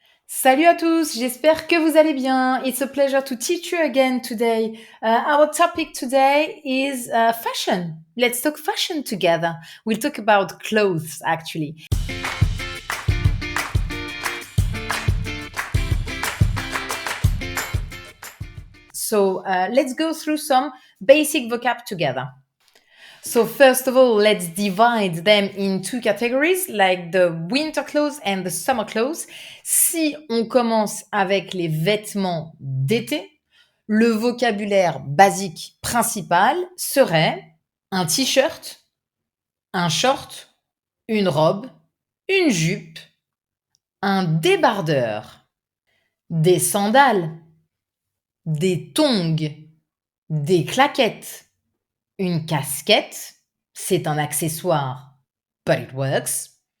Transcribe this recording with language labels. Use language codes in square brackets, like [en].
[fr] Salut à tous, j'espère que vous allez bien. [en] It's a pleasure to teach you again today. Our topic today is fashion. Let's talk fashion together. We'll talk about clothes actually. So let's go through some basic vocab together. So first of all, let's divide them in two categories, like the winter clothes and the summer clothes. [fr] Si on commence avec les vêtements d'été, le vocabulaire basique principal serait un t-shirt, un short, une robe, une jupe, un débardeur, des sandales, des tongs, des claquettes, une casquette, c'est un accessoire, [en] but it works,